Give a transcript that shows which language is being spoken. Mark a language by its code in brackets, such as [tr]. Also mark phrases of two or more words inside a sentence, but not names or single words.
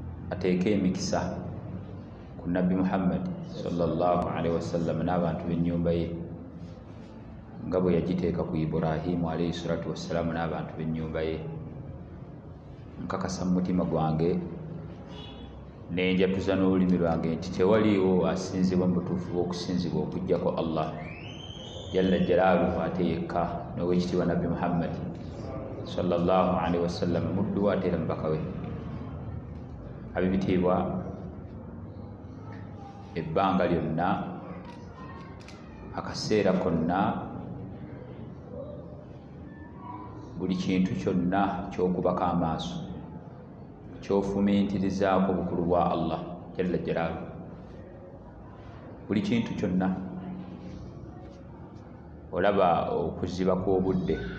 [lg] ateeke emikisa ku Nabbi Muhammad [ar] صلى الله عليه وسلم [lg] n'abantu b'ennyumba ye nga bwe yagiteeka ku Ibrahimu [ar] عليه الصلاة والسلام [lg] n'abantu b'ennyumba ye. Nkakasa mu mutima gwange nenjatuza n'olulimi lwange nti tewaliiwo asinzibwa mu butuufu bw'okusinzibwa okuggyako Allah [ar] جل جلاله [lg] ate yekka, n'owekitiibwa Nabbi Muhammad [ar] صلى الله عليه وسلم [lg] muddu ate era mubaka we. Abibitiibwa, ebbanga lyonna, akaseera konna, buli kintu kyonna ky'okubako amaaso, ky'ofumiintirizaako obukulu bwa Allah [ar] جل جلاله, [lg] buli kintu kyonna olaba okuziba kw'obudde